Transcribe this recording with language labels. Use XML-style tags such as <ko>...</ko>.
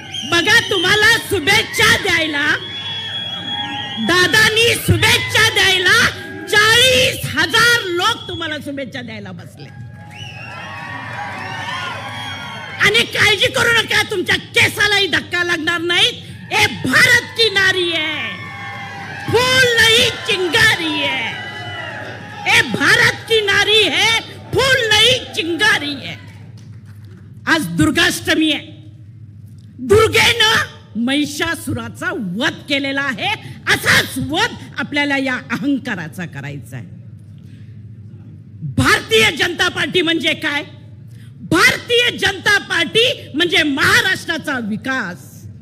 <mr>बघा तुम्हाला शुभेच्छा द्यायला, दादांनी शुभेच्छा द्यायला 40,000 लोक तुम्हाला शुभेच्छा द्यायला बसले. आणि काळजी करू नका, तुमच्या केसालाही धक्का लागणार नाही.</mr> <hi>ए भारत की नारी है, फूल नहीं चिंगारी है. ए भारत की नारी है, फूल नहीं चिंगारी है.</hi> <mr>आज दुर्गाष्टमी आहे. दुर्गेनं महिषासुराचा वध केलेला आहे. असाच वध आपल्याला या अहंकाराचा करायचा आहे. भारतीय जनता पार्टी म्हणजे काय? भारतीय जनता पार्टी म्हणजे महाराष्ट्राचा विकास.</mr>